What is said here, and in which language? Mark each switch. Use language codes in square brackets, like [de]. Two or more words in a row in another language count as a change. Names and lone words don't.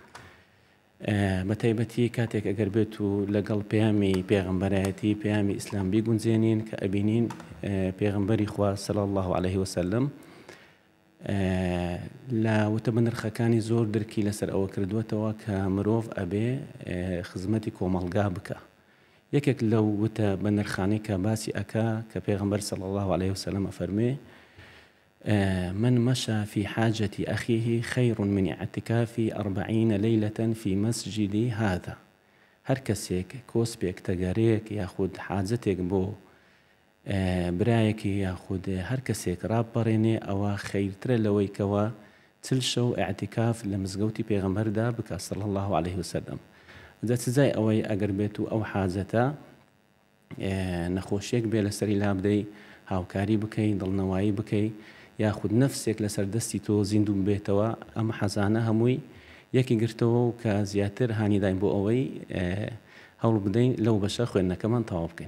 [ckb] بە تایبەتی کاتێک ئەگەر بێت و لەگەڵ پەیامی پێغەمبەرایەتی پەیامی ئیسلام بیگونجێنین کە ئەبینین پێغەمبەری خوا [ar] صلی الله عليه وسلم [ckb] لە وتە بنرخەکانی زۆر درکی لەسەر ئەوە کردوێتەوە کە مرۆڤ ئەبێ خزمەتی کۆمەڵگا بکە. یەکێک لەو وتە بنرخانەی کە باسی ئەکا کە پێغەمبەر [ar] صلی الله عليه وسلم ئەفەرمێ من مشى في حاجة أخيه خير من اعتكاف 40 ليلة في مسجدي هذا. [ckb] هر کەسێک کۆسپێک تەگەرەیەک یاخود حاجەتێک بۆ برایەکی یاخود هەر کەسێک ڕابپەڕێنێ ئەوە خەیرترە لەوەی کەوە 40 شەو ئاعتیکاف لە مزگەوتی پێغەمبەردا بکە [ar] صلی الله عليه وسلم. [ckb] جا سزای ئەوەی ئەگەر بێت و ئەو حاجەتە نەخۆشیێک بێ لەسەری لا بدەی، هاوکاری بکەی، دڵنەوایی بکەی، یاخود نەفسێک لەسەر دەستی تۆ زیندوو بێتەوە، ئەم حەزانە هەمووی یەکی گرتەوە و کە زیاتر هانیداین بۆ ئەوەی هەوڵ بدەین لەو بەشە خوێندنەکەمان تەواو بکەین.